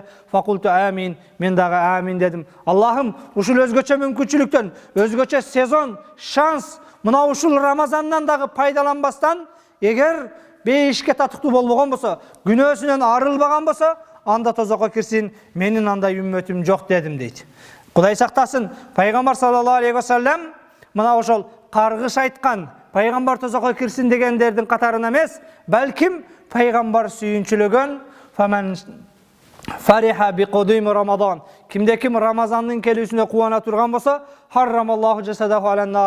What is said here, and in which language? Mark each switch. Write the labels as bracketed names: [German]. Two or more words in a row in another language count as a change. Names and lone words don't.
[Arabic] فقلت آمين, [Kyrgyz] мен дагы амин дедим. Аллахым, ушул өзгөчө мүмкүнчүлүктөн, өзгөчө сезон, шанс, мына ушул Рамазандан дагы пайдаланбастан, эгер бейишке татыктуу болбогон болсо, күнөөсүнөн арылбаган болсо, анда тозокко кирсин, менин андай үммөтүм жок дедим дейт. Кудай сактасын, пайгамбар [Arabic] صلى الله عليه وسلم [Kyrgyz] мына ошол каргыш айткан, пайгамбар тозокко кирсин дегендердин катарына эмес, балким пайгамбар сүйүнчүлөгөн [Arabic] فمن فرح بقدوم رمضان. [Kyrgyz] Кимде ким Рамазандын келүүсүнө кубана турган болсо, [Arabic] حرم الله جسده على النار.